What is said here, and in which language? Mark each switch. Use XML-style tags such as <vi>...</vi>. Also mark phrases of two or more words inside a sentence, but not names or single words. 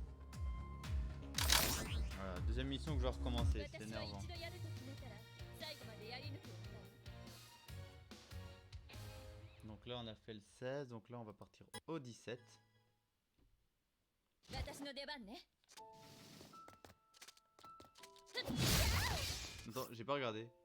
<fr>Voilà, deuxième mission que je vais recommencer, c'est</fr> <ja>私は</ja> <fr>énervant.</fr> <ja>一度やると決めたら最後まで</ja> <fr>donc là on a fait le 16, donc là on va partir au 17.</fr> <ja>私の出番ね。</ja> <fr>Attends, j'ai pas regardé.</fr>